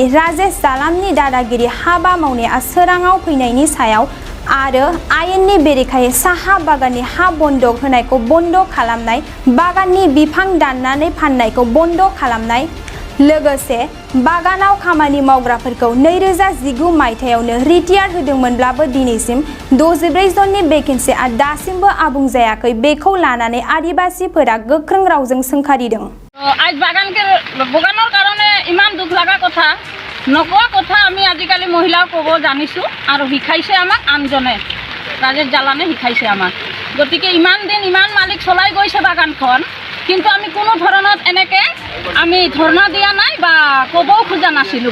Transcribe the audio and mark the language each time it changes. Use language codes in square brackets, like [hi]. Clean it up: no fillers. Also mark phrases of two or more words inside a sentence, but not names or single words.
[brx] राजेश जालामनि दादागिरि हाबा मावनाया सोराङाव फैनायनि सायाव आरो आयेननि बेरेखायै साहा बागाननि हा बन्दक होनायखौ बन्द खालामनाय, बागाननि बिफां दाननानै फाननायखौ बन्द खालामनाय, लोगोसे बागानाव खामानि मावग्राफोरखौ 2019 मायथाइयावनो रिटायार होदोंमोनब्लाबो दिनैसिम 64 जननि भेकेन्सिआ दासिमबो आबुं जायाखै, बेखौ लानानै आदिबासीफोरा गोख्रों रावजों सोंखारिदों। [as] आज बागाনৰ কাৰণে ইমান দুখ লগা কথা নকোৱা কথা আমি আজিকালি মহিলা ক'ব জানিছোঁ আৰু শিকাইছে আমাক আনজনে, ৰাজেশ জালানে শিকাইছে আমাক। গতিকে ইমান দিন ইমান মালিক চলাই গৈছে বাগানখন, কিন্তু আমি কোনো ধৰণত এনেকৈ আমি ধৰ্ণা দিয়া নাই বা ক'বও খোজা নাছিলোঁ।